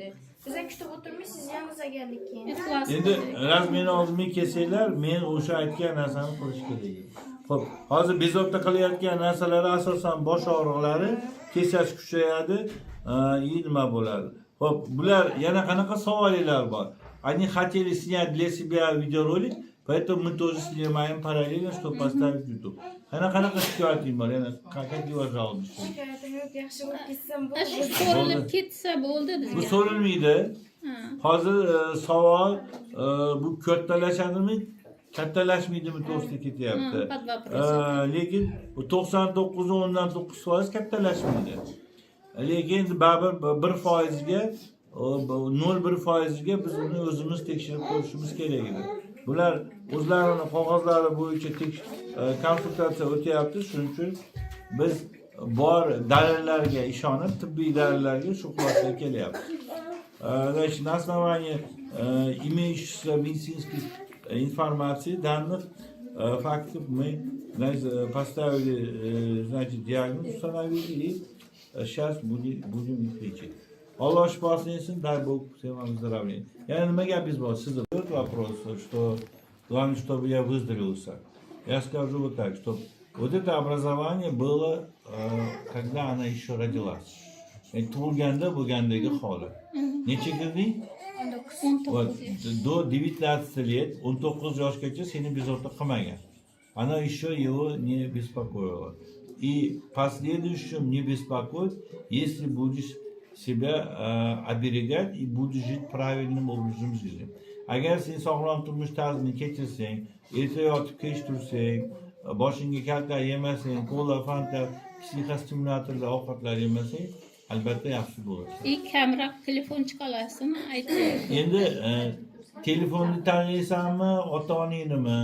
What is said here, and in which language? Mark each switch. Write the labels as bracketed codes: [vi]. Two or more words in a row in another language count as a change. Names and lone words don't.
[uz] Biz kutib o'tirmiz, siz yanimizga keldik keyin. Endi raz meni oldimga kelsanglar, men o'sha aytgan narsani qilish kerak. Xo'p, hozir bezovta qilayotgan narsalar asosan bosh og'riqlari, kesash kuchayadi, nima bo'ladi. Xo'p, bular yana qanaqa savollar bor? [ru] Они хотели снять для себя видеоролик, поэтому мы тоже снимаем параллельно, чтобы поставить в YouTube. [uz] Qanaqa shikoyating bor? [ru] Yana какие у вас жалобы? [uz] Shikoyatim yo'q, yaxshi bo'lib ketsam Shu bo'ldi. so'rilib ketsa bo'ldi Bu bizga. so'rilmaydi. Hozir savol bu kattalashadimi? Kattalashmaydimi to'g'risida ketyapti. Lekin 99.9% kattalashmaydi. Lekin baribir 1%ga 0.1%ga biz uni o'zimiz tekshirib ko'rishimiz kerak edi. Bular o'zlarining qog'ozlari bo'yicha konsultatsiya o'tyapti, shuning uchun biz bor dalillarga ishonib, tibbiy dalillarga shu xulosaga kelyapmiz. [ru] Значит, на основании имеющихся медицинских информации, данных, фактов мы поставили, значит, диагноз, установили и сейчас будем их лечить. [uz] Аллах шифасын etsin, [ru] дай Бог всем вам здоровья. Я на меня без вас задают вопрос, что главное, чтобы я выздоровелся. Я скажу вот так, что вот это образование было, когда она еще родилась. [uz] Tug'ilganda bo'lgandagi holi. Necha kirding? 19. [ru] Вот, до 19 лет, [uz] 19 yoshgacha seni bezovta qilmagan. [ru] Она еще его не беспокоила. И в последующем не беспокоит, если будешь себя оберегать и буду жить правильным образом жизни. [uz] Agar sen sog'lom turmush tarzini kechirsang, erta yotib kech tursang, boshingga kaltak yemasang, kola, fanta, psixostimulyatorlar ovqatlar yemasang, albatta yaxshi bo'ladi. Kamroq telefon chiqalasizmi? Ayting. Endi telefonni tanlaysanmi, ota-onanimi?